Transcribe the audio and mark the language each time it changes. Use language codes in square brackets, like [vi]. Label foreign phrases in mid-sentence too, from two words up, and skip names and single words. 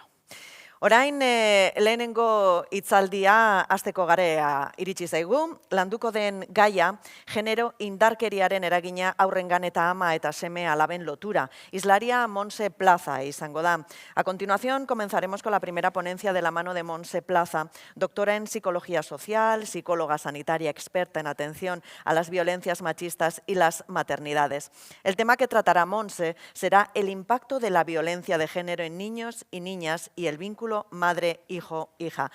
[eu] Orain lehenengo hitzaldia hasteko garea iritsi zaigu, landuko den gaia genero indarkeriaren eragina aurrengan eta ama eta seme alaben lotura. Islaria Montse Plaza izango da. [es] A continuación comenzaremos con la primera ponencia de la mano de Montse Plaza, doctora en psicología social, psicóloga sanitaria experta en atención a las violencias machistas y las maternidades. El tema que tratará Montse será el impacto de la violencia de género en niños y niñas y el vínculo madre, hijo, hija.